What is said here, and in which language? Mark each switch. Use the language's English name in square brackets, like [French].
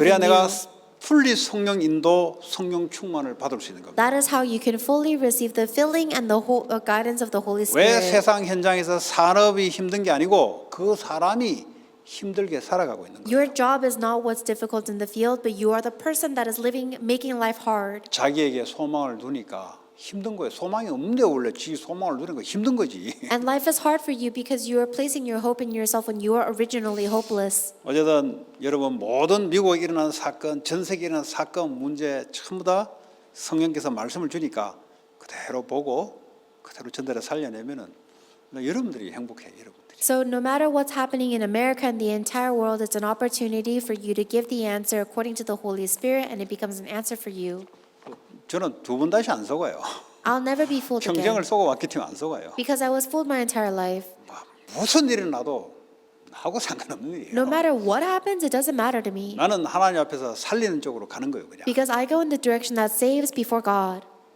[Korean] 그래야 [English] in [Korean] 내가 [English] you. [Korean] 풀리 성령 인도, 성령 충만을 받을 수 있는 겁니다. [English] That is how you can fully receive the filling and the guidance of the Holy [Korean] 왜 [English] Spirit. [Korean] 세상 현장에서 산업이 힘든 게 아니고 그 사람이 힘들게 살아가고 있는 거예요. [English] Your job is not what's difficult in the field, but you are the person that is making life hard. [Korean] 자기에게 소망을 두니까 힘든 거예요. 소망이 없는데 원래 지 소망을 두는 거 힘든 거지. [English] And life is hard for you because you are placing your hope in yourself when you are originally hopeless. [Korean] 어쨌든 여러분 모든 미국에 일어난 사건, 전 세계에 일어난 사건, 문제 전부 다 성령께서 말씀을 주니까 그대로 보고 그대로 전달해 살려내면은 여러분들이 행복해요. 여러분들이. [English] So no matter what's happening in America and the entire world, it's an opportunity for you to give the answer according to the Holy Spirit, and it becomes an answer for you. [Korean] 저는 두 번 다시 안 속아요. [English] I'll never be fooled again. [Korean] 평생을 속아왔기 때문에 안 속아요. [English] Because I was fooled my entire life. [Korean] 무슨 일이 나도 하고 상관없는 일이에요. [English] No matter what happens, it doesn't matter to me. [Korean] 나는 하나님 앞에서 살리는 쪽으로 가는 거예요, 그냥. [English] Because I go in the direction that saves before God.